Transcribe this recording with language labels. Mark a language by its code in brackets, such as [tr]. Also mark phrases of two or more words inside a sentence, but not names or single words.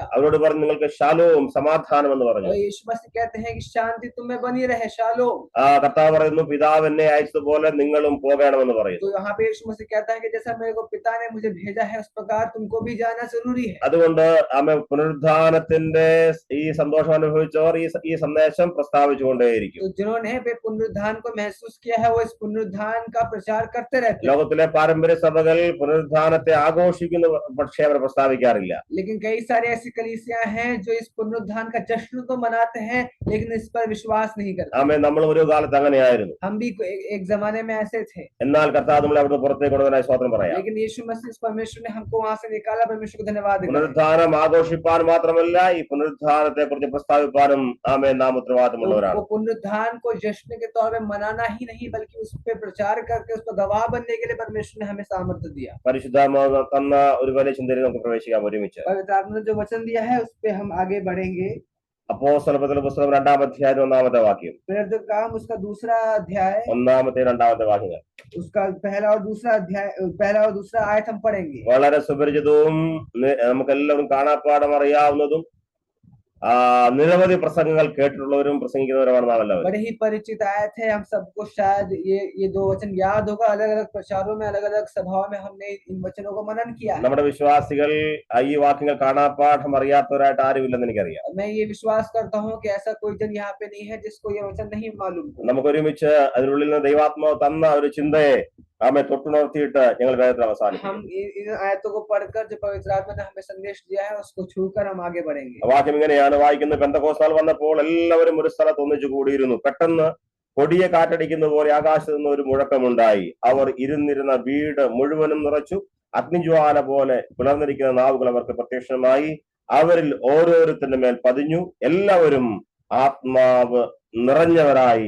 [ml] അവരോട് പറഞ്ഞു നിങ്ങൾക്ക് ശാലോം സമാധാനം എന്ന് പറഞ്ഞു. [hi] और यीशु मसीह कहते हैं कि शांति तुम्हें बनी रहे, शालोम। [ml] കർത്താവ് പറയുന്നു പിതാവ് എന്നെ അയച്ചതുപോലെ നിങ്ങളും പോകണമെന്ന് പറയുന്നു. [hi] तो यहाँ पे यीशु मसीह कहता है कि जैसा मेरे को पिता ने मुझे भेजा है उस प्रकार तुमको भी जाना जरूरी है। [ml] അതുകൊണ്ട് ആമേ പുനരുദ്ധാനത്തിന്റെ ഈ സന്തോഷം അനുഭവിച്ചവർ ഈ സന്ദേശം പ്രസ്താവിച്ചുകൊണ്ടേയിരിക്കും. [hi] तो जिन्होंने पुनरुद्धान को महसूस किया है वो इस पुनरुद्धान का प्रचार करते रहते हैं। [ml] ലോകത്തിലെ പാരമ്പര്യ സഭകൾ പുനരുദ്ധാനത്തെ ആഘോഷിക്കുന്ന പക്ഷേ അവർ പ്രസ്താവിക്കാറില്ല. [hi] लेकिन कई सारी ऐसी कलीसियां हैं जो इस पुनरुद्धान का जश्न तो मनाते हैं लेकिन इस पर विश्वास नहीं करते। [ml] ആമേ നമ്മൾ ഒരു കാലത്ത് അങ്ങനെയായിരുന്നു. [hi] हम भी एक जमाने में ऐसे थे। [ml] എന്നാൽ കർത്താവ് നമ്മളെ അവിടുന്ന് പുറത്തേക്ക് കൊണ്ടുവരാൻ സ്തോത്രം പറയാം. [hi] लेकिन यीशु मसीह परमेश्वर ने हमको वहां से निकाला, परमेश्वर को धन्यवाद। [ml] പുനരുദ്ധാനം ആഘോഷിപ്പാൻ മാത്രമല്ല ഈ പുനരുദ്ധാനത്തെ കുറിച്ച് പ്രസ്താവിപ്പാനും ആമേ നാം ഉത്തരവാദിത്തമുള്ളവരാണ്. [hi] पुनरुद्धान को जश्न के तौर पे मनाना ही नहीं बल्कि उस पर प्रचार करके उस पर गवाह बनने के लिए परमेश्वर ने हमें सामर्थ्य दिया। [ml] പരിശുദ്ധാത്മാവ് തന്ന ഒരു വലിയ ചിന്തയിൽ നമുക്ക് പ്രവേശിക്കാം ഒരുമിച്ച്. [hi] पवित्र आत्मा ने जो वचन दिया है उस पे हम आगे बढ़ेंगे। [ml] അപ്പോസ്തലപ്രവൃത്തികളുടെ പുസ്തകം 2-ാം അധ്യായം 1-ാമത്തെ വാക്യം. [hi] प्रेरित काम उसका दूसरा अध्याय [ml] 1-ാമത്തെ 2-ാമത്തെ വാക്യങ്ങൾ [hi] उसका पहला और दूसरा आयत हम पढ़ेंगे। [ml] വളരെ സുപരിചിതവും നമുക്ക് എല്ലാവരും കാണാപ്പാടം അറിയാവുന്നതും നിരവധി പ്രസംഗങ്ങൾ കേട്ടിട്ടുള്ളവരും പ്രസംഗിക്കുന്നവരുമാണ് നാം എല്ലാവരും. [hi] बड़े ही परिचित आयत है, हम सबको शायद ये दो वचन याद होगा। अलग अलग प्रचारों में अलग अलग सभाओं में हमने इन वचनों को मनन किया है। [ml] നമ്മുടെ വിശ്വാസികൾ ഈ വാക്യങ്ങൾ കാണാപ്പാഠം അറിയാത്തവരായിട്ട് ആരുമില്ലെന്ന് എനിക്കറിയാം. [hi] मैं ये विश्वास करता हूँ कि ऐसा कोई जन यहाँ पे नहीं है जिसको ये वचन नहीं मालूम। [ml] നമുക്ക് ഒരുമിച്ച് അതിനുള്ളിൽ നിന്ന് ദൈവാത്മാവ് തന്ന ഒരു ചിന്തയെ ആമേ തൊട്ടുണർത്തിയിട്ട് ഞങ്ങൾ വേദത്തിൽ അവസാനിക്കും. [hi] हम इन आयतों को पढ़कर जो पवित्र आत्मा ने हमें संदेश दिया है उसको छूकर हम आगे बढ़ेंगे। [ml] വാക്യം ഇങ്ങനെയാണ് വായിക്കുന്നത്. പെന്തക്കോസ്താൾ വന്നപ്പോൾ എല്ലാവരും ഒരു സ്ഥലത്ത് ഒന്നിച്ചു കൂടിയിരുന്നു. പെട്ടെന്ന് കൊടിയ കാറ്റടിക്കുന്ന പോലെ ആകാശത്ത് നിന്ന് ഒരു മുഴക്കമുണ്ടായി. അവർ ഇരുന്നിരുന്ന വീട് മുഴുവനും നിറച്ചു. അഗ്നിജ്വാല പോലെ പിളർന്നിരിക്കുന്ന നാവുകൾ അവർക്ക് പ്രത്യക്ഷമായി. അവരിൽ ഓരോരുത്തരുടെ മേൽ പതിഞ്ഞു. എല്ലാവരും ആത്മാവ് നിറഞ്ഞവരായി.